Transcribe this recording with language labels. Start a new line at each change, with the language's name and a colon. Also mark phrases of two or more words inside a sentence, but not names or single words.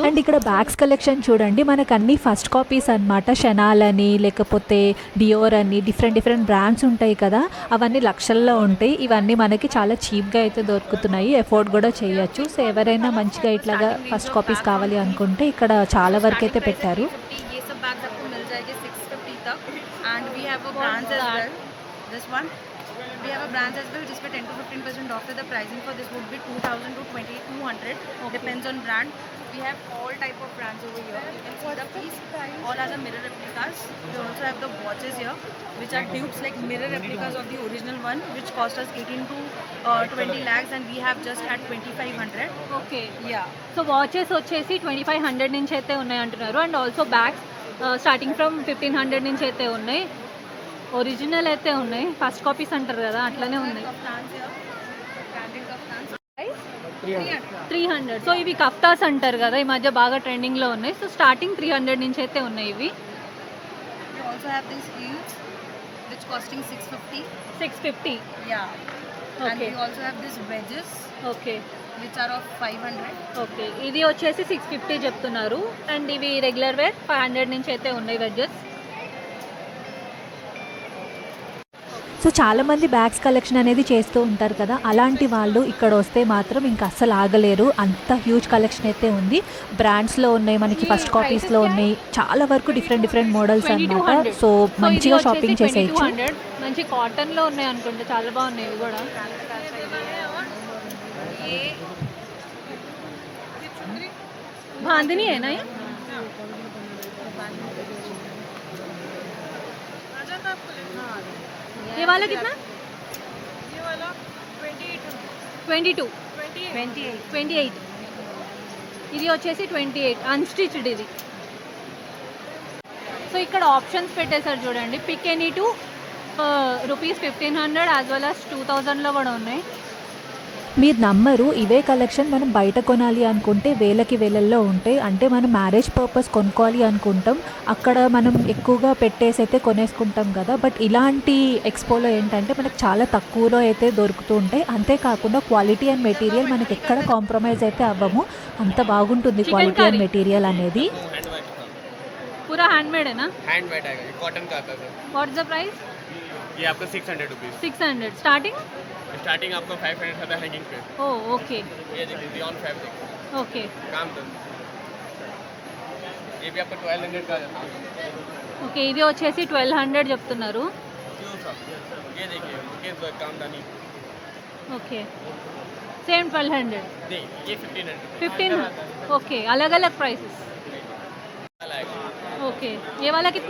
Telugu: అండ్ ఇక్కడ
English: bags collection
Telugu: చూడండి, మనకు అన్ని
English: first copies
Telugu: అనమాట. షనాల్ అని లేకపోతే డియోర్ అని
English: different brands
Telugu: ఉంటాయి కదా, అవన్నీ లక్షల్లో ఉంటాయి. ఇవన్నీ మనకి చాలా చీప్గా అయితే దొరుకుతున్నాయి, ఎఫోర్డ్ కూడా చేయొచ్చు. సో ఎవరైనా మంచిగా ఇట్లాగా
English: first copies
Telugu: కావాలి అనుకుంటే ఇక్కడ చాలా వరకు అయితే పెట్టారు.
Hindi: ये सब बैग्स आपको मिल जाएंगे 650 तक
English: and we have a brands as well. this one we have a brands as well
Hindi: जिस पे
English: 10 to 15% off. The pricing for this would be 2000 to 2200 depends on brand. We have all type of brands over here. You can see the piece all are the mirror replicas. We also have the watches here which are dupes like mirror replicas of the original one which cost us 18 to 20 lakhs and we have just at 2500. ఓకే. Yeah.
Telugu: సో వాచెస్ వచ్చేసి 2500 నుంచి అయితే ఉన్నాయి అంటున్నారు.
English: and also bags starting from 1500
Telugu: నుంచి అయితే ఉన్నాయి. ఒరిజినల్ అయితే ఉన్నాయి,
English: first copies
Telugu: అంటారు కదా అట్లనే ఉన్నాయి. 300. సో ఇవి కఫ్తాస్ అంటారు కదా, ఈ మధ్య బాగా ట్రెండింగ్లో ఉన్నాయి.
English: so starting
Telugu: 300 నుంచి అయితే ఉన్నాయి ఇవి.
English: We also have these heels which costing 650. 650. Yeah. And Okay. we also have these wedges ఓకే which are of 500.
Telugu: ఓకే. ఇది వచ్చేసి 650 చెప్తున్నారు. అండ్ ఇవి
English: regular wear
Telugu: 500 నుంచి అయితే ఉన్నాయి వెడ్జెస్. సో చాలామంది
English: bags collection
Telugu: అనేది చేస్తూ ఉంటారు కదా, అలాంటి వాళ్ళు ఇక్కడ వస్తే మాత్రం ఇంకా అస్సలు ఆగలేరు. అంత
English: huge collection
Telugu: అయితే ఉంది. బ్రాండ్స్లో ఉన్నాయి, మనకి
English: first copies-lo
Telugu: ఉన్నాయి, చాలా వరకు
English: different models
Telugu: అన్నమాట. సో మంచిగా షాపింగ్ చేసేయచ్చు. 2200 మంచి కాటన్లో ఉన్నాయి అనుకుంటే, చాలా బాగున్నాయి ఇవి కూడా.
Hindi: बांधनी है ना ये वाला कितना? ये वाला
Telugu: 28 ఇది వచ్చేసి 28 అన్స్టిచ్డ్ ఇది. సో ఇక్కడ ఆప్షన్స్ పెట్టేశారు చూడండి,
English: pick any two rupees 1500 as well as 2000-lo
Telugu: కూడా ఉన్నాయి. మీరు నమ్మరు, ఇవే కలెక్షన్ మనం బయట కొనాలి అనుకుంటే వేలల్లో ఉంటాయి. అంటే మనం
English: marriage purpose
Telugu: కొనుక్కోవాలి అనుకుంటాం, అక్కడ మనం ఎక్కువగా పెట్టేసి అయితే కొనేసుకుంటాం కదా. బట్ ఇలాంటి ఎక్స్పోలో ఏంటంటే మనకు చాలా తక్కువలో అయితే దొరుకుతూ ఉంటాయి. అంతేకాకుండా
English: quality and material
Telugu: మనకి ఎక్కడ కాంప్రమైజ్ అయితే అవ్వము, అంత బాగుంటుంది
English: quality and material
Telugu: అనేది.
Hindi: पूरा हैंडमेड है ना? हैंडमेड आएगा, ये कॉटन का आता है सर.
English: what's the price?
Hindi: ये आपका 600 रुपीज़. 600 स्टार्टिंग. स्टार्टिंग आपको 500 था हैंगिंग पे.
English: oh okay.
Hindi: ये देखिए
English: beyond fabric.
Hindi: ओके. काम तो ये भी आपको 1200 का जाता है.
Telugu: ఓకే. ఇది వచ్చేసి 1200 చెప్తున్నారు.
Hindi: ये देखिए केस वर्क कामदानी.
English: okay. same 1200.
Hindi: नहीं ये 1500. 1500. ओके. अलग अलग प्राइसेस. ओके. ये वाला कितना?